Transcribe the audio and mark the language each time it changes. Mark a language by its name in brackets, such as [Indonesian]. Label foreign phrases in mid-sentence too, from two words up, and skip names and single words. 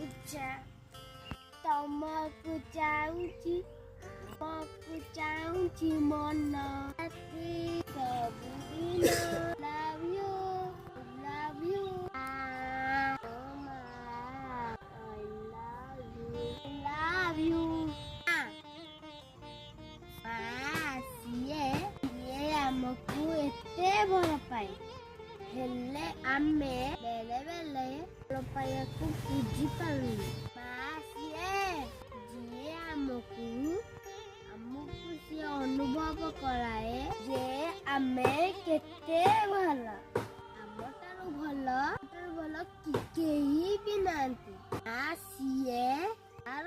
[Odia] ତମକୁ ଚାହୁଁଛି ମନ ସବୁଦିନ [English] love you love you love you [Odia] ସିଏ ଆମକୁ ଏତେ ଭଲ ପାଏ ହେଲେ ଆମେ ବେଳେ ବେଳେ ଭଲ ପାଇବାକୁ ବୁଝିପାରୁନି ଯିଏ ଆମକୁ ସିଏ ଅନୁଭବ କରାଏ ଯେ ଆମେ କେତେ ଭଲ ଆମଠାରୁ ଭଲ କେହି ବି ନାହାନ୍ତି ସିଏ ତାର